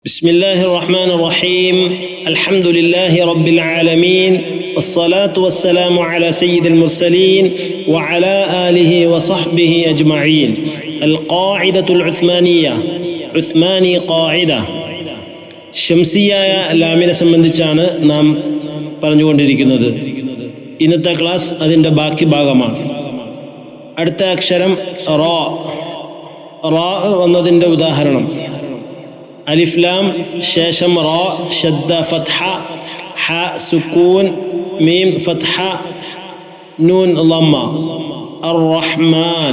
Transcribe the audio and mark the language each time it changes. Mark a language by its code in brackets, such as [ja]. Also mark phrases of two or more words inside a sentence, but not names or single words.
[ar] بسم الله الرحمن الرحيم الحمد لله رب العالمين والصلاة والسلام على سيد المرسلين وعلى آله وصحبه أجمعين القاعدة العثمانية عثماني قاعدة [ml] ഷംസിയായ ലാമിനെ സംബന്ധിച്ചാണ് നാം പറഞ്ഞുകൊണ്ടിരിക്കുന്നത്. ഇന്നത്തെ ക്ലാസ് അതിൻ്റെ ബാക്കി ഭാഗമാണ്. അടുത്ത അക്ഷരം റാ. റാ വന്നതിൻ്റെ ഉദാഹരണം അലിഫ് ലാം ശേഷം റാ ഷദ്ദ ഫത്ഹ ഹ സുക്കൂൻ മീം ഫത്ഹ നൂൻ ലമ്മ അർ റഹ്മാൻ.